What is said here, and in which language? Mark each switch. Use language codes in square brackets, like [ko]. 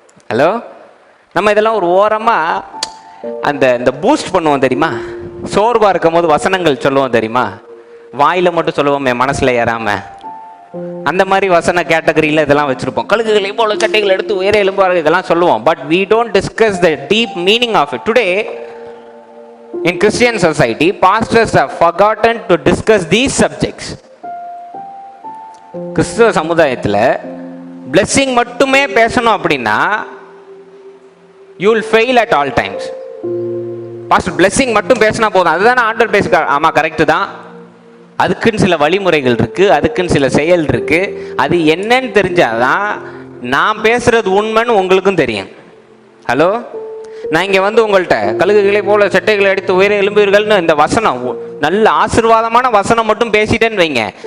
[ta] Hello, நம்ம இதெல்லாம் ஒரு ஓரமாக இந்த பூஸ்ட் பண்ணுவோம் தெரியுமா? சோர்வாக இருக்கும் போது வசனங்கள் சொல்லுவோம் தெரியுமா? வாயில் மட்டும் சொல்லுவோமே, மனசில் ஏறாமல். அந்த மாதிரி வசன கேட்டகரியில் இதெல்லாம் வச்சுருப்போம். கழுகுகளை போல சட்டைகள் எடுத்து உயர எழும்புவார்கள், இதெல்லாம் சொல்லுவோம். [en] But we don't discuss the deep meaning of it. Today in Christian society, pastors have forgotten to discuss these subjects. [ta] கிறிஸ்துவ சமுதாயத்தில் [en] blessing [ta] மட்டுமே பேசணும் அப்படின்னா [en] you will fail at all times. [ta] Pastor blessing மட்டும் பேசினா போதும், அதுதானே ஆண்டவர் பேசுகிறார். ஆமாம், கரெக்டு தான். அதுக்குன்னு சில வழிமுறைகள் இருக்குது, அதுக்குன்னு சில செயல் இருக்குது. அது என்னன்னு தெரிஞ்சாதான் நான் பேசுகிறது உண்மைன்னு உங்களுக்கும் தெரியும். ஹலோ, நான் இங்கே வந்து உங்கள்கிட்ட கழுகுகளை போல செட்டைகளை அடித்து உயர எழும்புவீர்கள்னு இந்த வசனம், நல்ல ஆசீர்வாதமான வசனம் மட்டும் பேசிட்டேன்னு வைங்க.